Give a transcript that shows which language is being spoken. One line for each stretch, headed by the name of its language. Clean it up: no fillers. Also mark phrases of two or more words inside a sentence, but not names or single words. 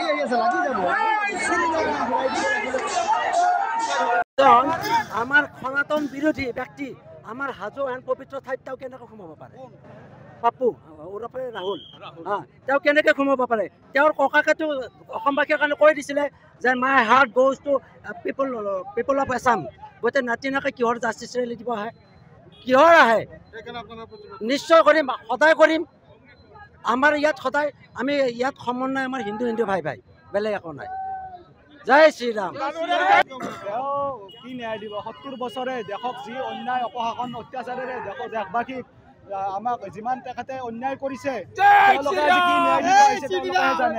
Assamese: আমার সনাতন বিরোধী ব্যক্তি আমার হাজো এন পবিত্র ঠাইত তেওঁ কেনেকৈ সোমাব পাৰে পাপু ওৰফে ৰাহুল তেওঁ কেনেকৈ সোমাব পাৰে তেওঁৰ ককাকেতো অসমবাসীৰ কাৰণে কৈ দিছিলে যে
English: My heart goes to people of Assam
Assamese: গতিকে নাতিনাকে কিহৰ
English: justice rally
Assamese: দিব আহে কিহৰ আহে নিশ্চয় কৰিম সদায় কৰিম আমাৰ ইয়াত সদায় আমি ইয়াত সমন্বয় আমাৰ হিন্দু ভাই ভাই বেলেগ একো নাই জয় শ্ৰীৰাম কি ন্যায় দিব ৭০ বছৰে দেশক যি অন্যায় অপশাসন অত্যাচাৰেৰে দেশবাসীক আমাক যিমান তেখেতে অন্যায় কৰিছে তেওঁলোকে কি ন্যায় দিব আহিছে তেওঁলোকেহে জানে